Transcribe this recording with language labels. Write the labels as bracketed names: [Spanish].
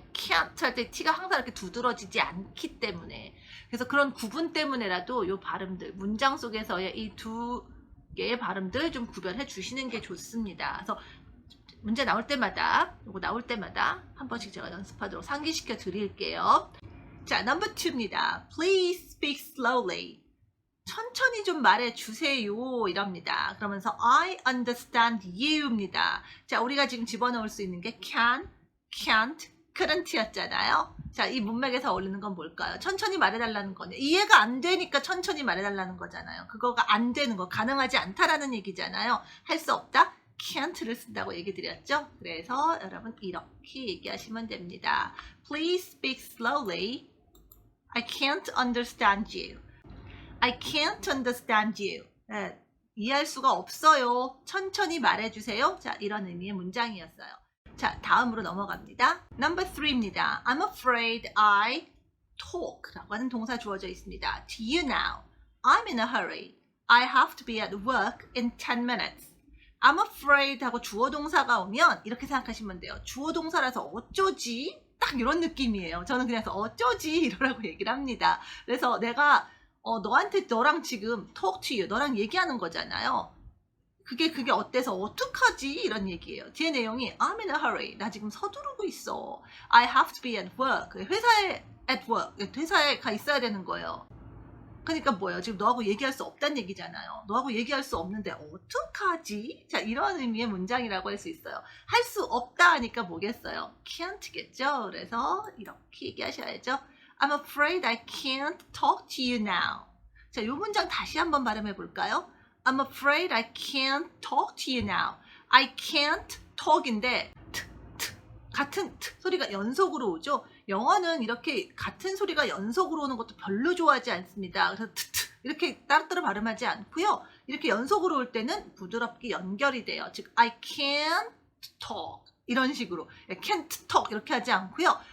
[Korean] can't 할 때 T가 항상 이렇게 두드러지지 않기 때문에 그래서 그런 구분 때문에라도 이 발음들 문장 속에서의 이 두 개의 발음들 좀 구별해 주시는 게 좋습니다. 그래서 문제 나올 때마다 요거 나올 때마다 한 번씩 제가 연습하도록 상기시켜 드릴게요. 자, 넘버 2입니다. [English] Please speak slowly. [Korean] 천천히 좀 말해주세요 이럽니다. 그러면서 [English] I understand you입니다. [Korean] 자, 우리가 지금 집어넣을 수 있는 게 can, can't, couldn't 였잖아요. 자, 이 문맥에서 어울리는 건 뭘까요? 천천히 말해달라는 거네. 이해가 안 되니까 천천히 말해달라는 거잖아요. 그거가 안 되는 거, 가능하지 않다라는 얘기잖아요. 할 수 없다? can't를 쓴다고 얘기 드렸죠? 그래서 여러분 이렇게 얘기하시면 됩니다. [English] Please speak slowly. I can't understand you. I can't understand you. [Korean] 네, 이해할 수가 없어요. 천천히 말해주세요. 자, 이런 의미의 문장이었어요. 자, 다음으로 넘어갑니다. [English] Number 3입니다. I'm afraid I talk [Korean] 라고 하는 동사 주어져 있습니다. [English] To you now. I'm in a hurry. I have to be at work in 10 minutes. I'm afraid [Korean] 하고 주어 동사가 오면 이렇게 생각하시면 돼요. 주어 동사라서 어쩌지? 딱 이런 느낌이에요. 저는 그냥 어쩌지? 이러라고 얘기를 합니다. 그래서 내가 너랑 지금 [English] talk to you, [Korean] 너랑 얘기하는 거잖아요. 그게 어때서 어떡하지? 이런 얘기예요. [English] 뒤에 내용이 I'm in a hurry. [Korean] 나 지금 서두르고 있어. [English] I have to be at work. [Korean] 회사에 [English] at work. [Korean] 회사에 가 있어야 되는 거예요. 그러니까 뭐예요? 지금 너하고 얘기할 수 없다는 얘기잖아요. 너하고 얘기할 수 없는데 어떡하지? 자, 이런 의미의 문장이라고 할 수 있어요. 할 수 없다 하니까 뭐겠어요? can't겠죠? 그래서 이렇게 얘기하셔야죠. [English] I'm afraid I can't talk to you now. [Korean] 자, 이 문장 다시 한번 발음해 볼까요? [English] I'm afraid I can't talk to you now. I can't talk [Korean] 인데 같은 소리가 연속으로 오죠. 영어는 이렇게 같은 소리가 연속으로 오는 것도 별로 좋아하지 않습니다. 그래서 이렇게 따로따로 발음하지 않고요. 이렇게 연속으로 올 때는 부드럽게 연결이 돼요. 즉 [English] I can't talk [Korean] 이런 식으로 [English] can't talk [Korean] 이렇게 하지 않고요.